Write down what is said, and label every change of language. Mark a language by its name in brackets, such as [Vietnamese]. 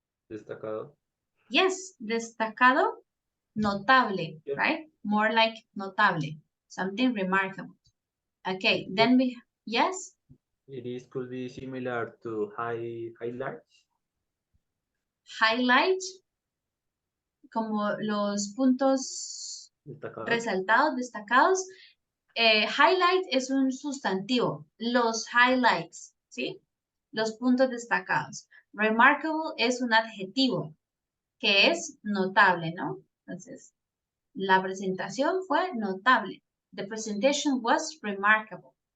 [Spanish] Destacado. [English] Yes, destacado, notable, right? More like notable, something remarkable. Okay, then we, yes? It could be similar to highlights. [Spanish] Highlight, como los puntos resaltados, destacados. Highlight es un sustantivo, los highlights, ¿sí? Los puntos destacados. Remarkable es un adjetivo, que es notable, ¿no? Entonces, la presentación fue notable. [English] The presentation was remarkable.